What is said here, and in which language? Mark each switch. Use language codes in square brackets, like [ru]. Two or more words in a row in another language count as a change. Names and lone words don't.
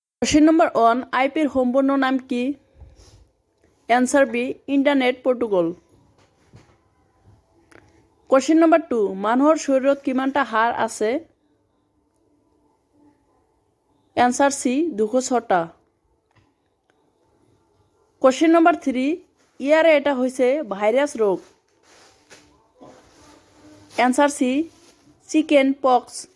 [en] question number 1, [bn] আইপির সম্পূর্ণ নাম কি? [en] answer B, internet protocol. question number 2, [as] মানুহৰ শৰীৰত কিমানটা হাড় আছে? [en] answer C, 206টা। question number 3, [as] ইয়াৰে এটা হৈছে ভাইৰাছ ৰোগ। [en] answer C, chicken pox.